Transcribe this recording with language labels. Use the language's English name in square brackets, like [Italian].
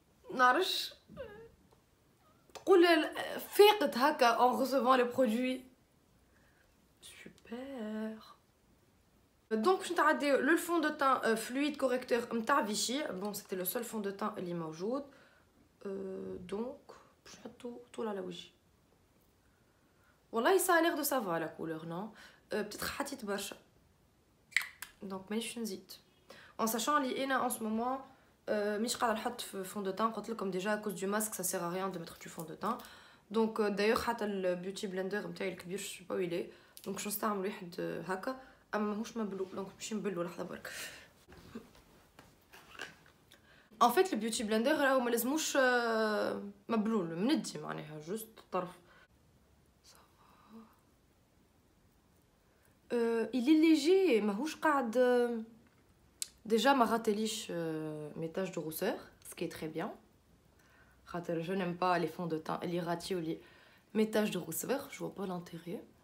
[Arabic] نعرفش. تقول فاقت هكا [French] en recevant le produit. Super. Donc je t'ai le fond de teint fluide correcteur نتاع Vichy. Bon, c'était le seul fond de teint [Arabic] اللي موجود. [French] Donc je [Arabic] نحطو طول على وجهي. والله [French] ça a l'air de ça va la couleur, non? Peut-être [Arabic] حطيت برشا. [French] Donc [Arabic] مانيش نزيد. [French] En sachant [Arabic] اللي انا [French] en ce moment [Arabic] مش قاعده نحط في [French] fond de teint. [Arabic] قلت لكم [French] déjà à cause du masque ça sert à rien de mettre du fond de teint. Donc d'ailleurs [Arabic] حتى البيوتي بلندر نتاعي الكبير [French] je sais pas où il est. Donc je [Arabic] نستعمل واحد هكا. اما ماهوش مبلول, دونك باش نبلو لحظه برك. [French] En fait le beauty blender [Arabic] راهو ما لازموش مبلول, مندي معناها جوست طرف. [French] il est léger, [Arabic] ماهوش قاعد [French] déjà [Arabic] ما غطيليش [French] mes taches de rousseur, ce qui est très bien. [Arabic] خاطر [French] je n'aime pas les fonds de teint [Arabic] اللي يغطيو لي [French] mes taches de rousseur, je vois pas l'intérêt.